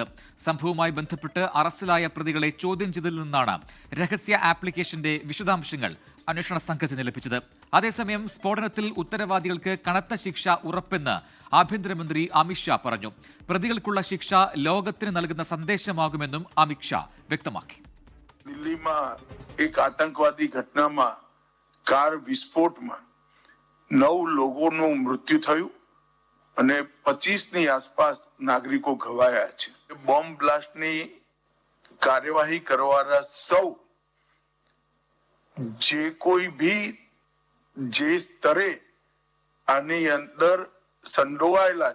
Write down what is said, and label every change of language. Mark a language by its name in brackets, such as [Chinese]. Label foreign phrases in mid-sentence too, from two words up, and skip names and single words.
[Malayalam] സംഭവവുമായി ബന്ധപ്പെട്ട് അറസ്റ്റിലായ പ്രതികളെ ചോദ്യം ചെയ്തതിൽ നിന്നാണ് രഹസ്യ ആപ്ലിക്കേഷന്റെ വിശദാംശങ്ങൾ അന്വേഷണ സംഘത്തിന് ലഭിച്ചത്. അതേസമയം സ്ഫോടനത്തിൽ ഉത്തരവാദികൾക്ക് കനത്ത ശിക്ഷ ഉറപ്പെന്ന് ആഭ്യന്തരമന്ത്രി അമിത്ഷാ പറഞ്ഞു. പ്രതികൾക്കുള്ള ശിക്ഷ ലോകത്തിന് നൽകുന്ന സന്ദേശമാകുമെന്നും അമിത്ഷാ വ്യക്തമാക്കി. [Gujarati] દિલ્હીમાં એક આતંકવાદી ઘટનામાં કાર વિસ્ફોટમાં 9 લોકોનું મૃત્યુ થયું અને 25ની આસપાસ નાગરિકો ઘવાયા છે. બોમ્બ બ્લાસ્ટની કાર્યવાહી કરવાના સૌ જે કોઈ भी જે સ્તરે આની અંદર સંડોવાયેલા